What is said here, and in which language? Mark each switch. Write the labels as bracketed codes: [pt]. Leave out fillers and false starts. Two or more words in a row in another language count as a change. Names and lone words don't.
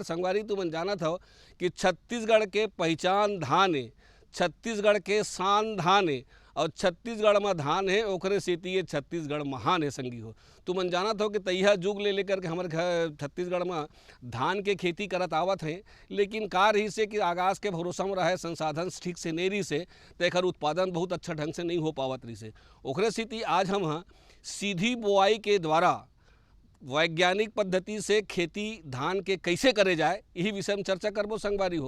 [hne] संगवारी तुमन जानत हो कि छत्तीसगढ़ के पहचान धान है, छत्तीसगढ़ के शान धान है, और छत्तीसगढ़ में धान है ओकरे सेती ये छत्तीसगढ़ महान है संगी हो। तुमन जानत हो कि तैहा जुग ले लेकर के हमारे घर छत्तीसगढ़ में धान के खेती करत आवत हैं, लेकिन का रही से कि आगाज़ के भरोसा में रहे, संसाधन ठीक से नहीं रही से तो एकर उत्पादन बहुत अच्छा ढंग से नहीं हो पावत रही से। ओकरे सेती आज हम सीधी बुआई के द्वारा वैज्ञानिक पद्धति से खेती धान के कैसे करे जाए यही विषय में चर्चा करबो संगवारी हो।